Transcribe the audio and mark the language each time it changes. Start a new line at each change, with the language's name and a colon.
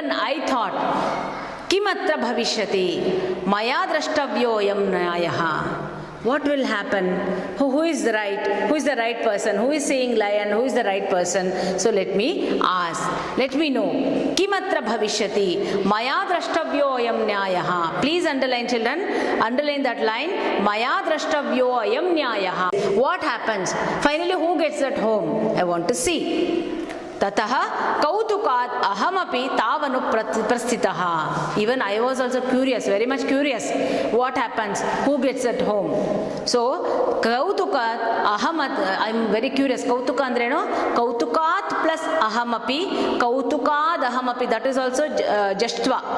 English: I thought
Sanskrit: ಕಿಮತ್ರ ಭವಿಷ್ಯತಿ ಮಯಾ ದ್ರಷ್ಟವ್ಯೋಯಂ ನ್ಯಾಯಃ.
English: What will happen? Who is the right? Who is the right person? Who is saying lie and who is the right person? So let me ask. Let me know.
Sanskrit: Kimatra bhavishyati maya drashtavyo ayam nyayah.
English: Please underline, children. Underline that line.
Sanskrit: Maya drashtavyo ayam nyayah.
English: What happens? Finally, who gets that home? I want to see.
Sanskrit: ತತಃ ಕೌತುಕಾತ್ ಅಹಮಪಿ ತಾವನು ಪ್ರಸ್ಥಿತಃ.
English: Even I was also curious, very much curious. What happens? Who gets at home? So
Sanskrit: ಕೌತುಕಾತ್ ಅಹಮತ್,
English: I am very curious.
Kannada: ಕೌತುಕ ಅಂದ್ರೇನು?
English: ಕೌತುಕಾತ್ ಪ್ಲಸ್ ಅಹಮಪಿ,
Sanskrit: ಕೌತುಕಾದ್ ಅಹಮಪಿ,
English: That is also ಜಸ್ಟ್ವ.